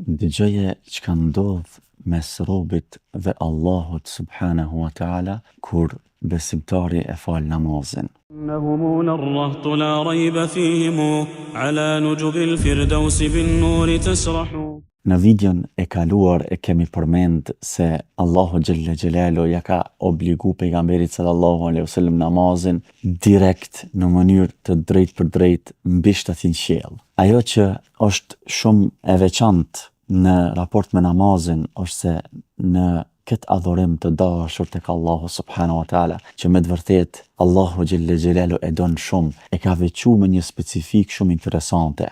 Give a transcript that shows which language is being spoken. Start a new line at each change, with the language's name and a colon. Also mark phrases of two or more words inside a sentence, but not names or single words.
Albanian: Dëgjoje që ka ndodh mes robit dhe Allahut
Arabic: سبحانه وتعالى
Albanian: kur besimtari e fal namazin.
Arabic: إنهم الرهط لا ريب فيهم على نجب الفردوس بالنور تسرح.
Albanian: Në videon e kaluar e kemi përmend se Allahu
Arabic: جل جلاله
Albanian: ja ka obligu pejgamberit
Arabic: صلى الله عليه وسلم
Albanian: namazin direkt në mënyrë të drejt për drejt mbi shtatin qiell. Ajo që është shumë e veçantë në raport me namazin është se në këtë adhurim të dashur tek Allahu
Arabic: سبحانه وتعالى,
Albanian: që me të vërtet Allahu
Arabic: جل جلاله
Albanian: e don shumë, e ka veçuar me një specifik shumë interesante.